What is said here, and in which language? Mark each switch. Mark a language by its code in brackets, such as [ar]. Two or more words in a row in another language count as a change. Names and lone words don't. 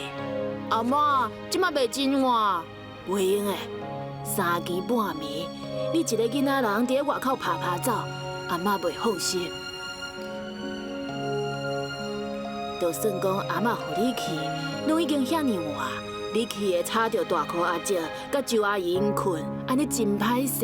[nan] 阿嬷，即马袂真晚，袂用诶。3更半暝，你一个囡仔人伫咧外口拍拍走，阿嬷袂放心。就算讲阿嬷互你去，拢已经遐尼晚，你去会吵着大箍阿姐，甲周阿姨因困，安尼真歹势。